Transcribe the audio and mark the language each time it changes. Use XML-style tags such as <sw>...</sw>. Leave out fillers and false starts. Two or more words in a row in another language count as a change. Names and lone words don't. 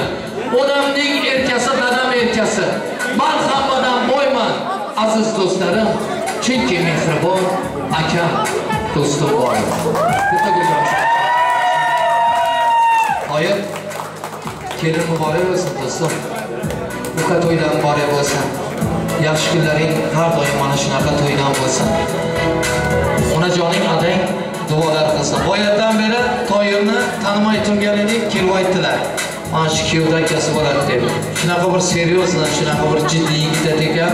<uz>Onamning erkasi, dadam erkasi. Men hammadan boyman, aziz do'stlarim. Chunki mehribon akam do'stim bor.</uz> <tr>Hayır, kelin mübarek olsun dostum. Bu kadar to'ydan mübarek olsun.</tr> <uz>Yaxshi kunlaring har doim mana shunaqa to'ydan bo'lsin. Onajoning adang duolar qilsin. Boyatdan beri to'yimni tanimay turgan edik, kelib aytdilar. Mana shu kuyovda akasi bo'ladi deb. Shunaqa bir seriozna, shunaqa bir jiddiy yigit ekan.</uz>